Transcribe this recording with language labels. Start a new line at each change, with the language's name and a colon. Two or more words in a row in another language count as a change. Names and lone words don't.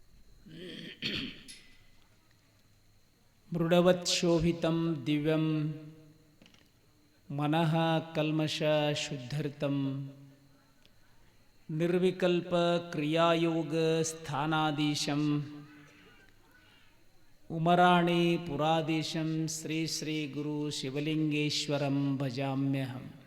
Sanskrit: ಮೃಡವತ್ ಶೋಭಿತಂ ದಿವ್ಯಂ ಮನಃ ಕಲ್ಮಷ ಶುದ್ಧರ್ತಂ ನಿರ್ವಿಕಲ್ಪ ಕ್ರಿಯಾಯೋಗ ಸ್ಥಾನಾಧೀಶಂ ಉಮರಾಣಿ ಪುರಾಧೀಶಂ ಶ್ರೀ ಶ್ರೀ ಗುರು ಶಿವಲಿಂಗೇಶ್ವರಂ ಭಜಾಮ್ಯಹಂ.